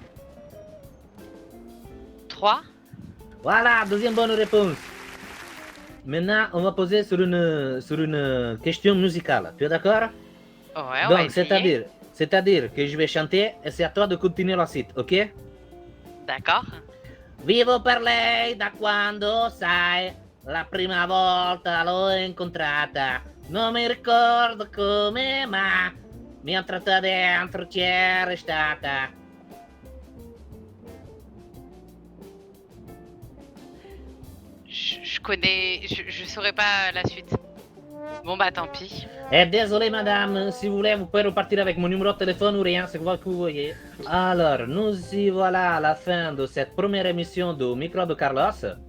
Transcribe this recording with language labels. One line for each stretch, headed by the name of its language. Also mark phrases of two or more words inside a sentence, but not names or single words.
French: 3. Voilà, deuxième bonne réponse. Maintenant, on va poser sur une question musicale. Tu es d'accord? Ouais, Donc, ouais. c'est-à-dire que je vais chanter et c'est à toi de continuer la suite, ok? D'accord.
Italian: Vivo per lei da quando, sai, la prima volta l'ho incontrata. Non mi ricordo come, ma mi ha tratta dentro c'era stata.
French: Je connais, je saurais pas la suite. Bon bah tant pis. Eh, désolé madame, si vous voulez, vous pouvez repartir avec mon numéro de téléphone ou rien, c'est quoi que vous voyez. Alors, nous y voilà à la fin de cette première émission du micro de Carlos.